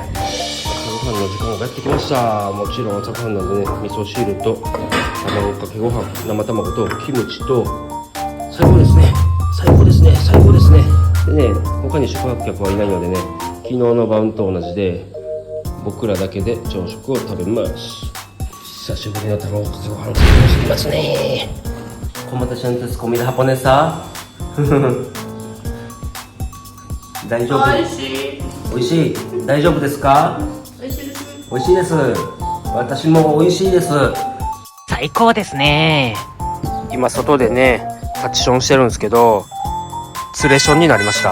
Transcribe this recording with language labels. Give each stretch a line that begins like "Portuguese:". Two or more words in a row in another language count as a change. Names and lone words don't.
Japanese: 朝ごはんの時間がやってきました。もちろん朝ごはんなんでね、味噌汁と卵かけご飯、生卵とキムチと、最高ですね、最高ですね、最高ですね。でね、他に宿泊客はいないのでね、昨日の晩と同じで僕らだけで朝食を食べます。久しぶりの卵かけご飯、最高してきますね。
Spanish: ¿Cómo te sientes? ¿Comida japonesa?
Japanese: 大丈夫？おいしい。おいしい。大丈夫ですか？おいしいです。おいしいです。私もおいしいです。最高ですね。今外でねタッチションしてるんですけど、ツレションになりました。